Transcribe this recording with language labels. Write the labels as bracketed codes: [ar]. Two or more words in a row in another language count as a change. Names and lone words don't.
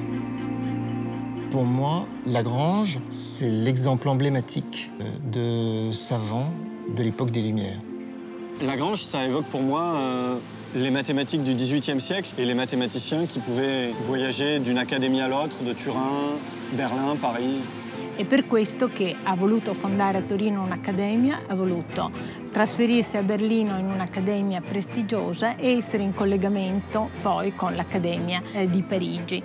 [fr] Pour moi, Lagrange, c'est l'exemple emblématique de savant de l'époque des Lumières. Lagrange, ça évoque pour moi les mathématiques du XVIIIe siècle et les mathématiciens qui pouvaient voyager d'une accademia à l'autre, de Turin, Berlin, Paris. [it] È per questo che ha voluto fondare a Torino un'accademia, ha voluto trasferirsi a Berlino in un'accademia prestigiosa e essere in collegamento poi con l'Accademia di Parigi.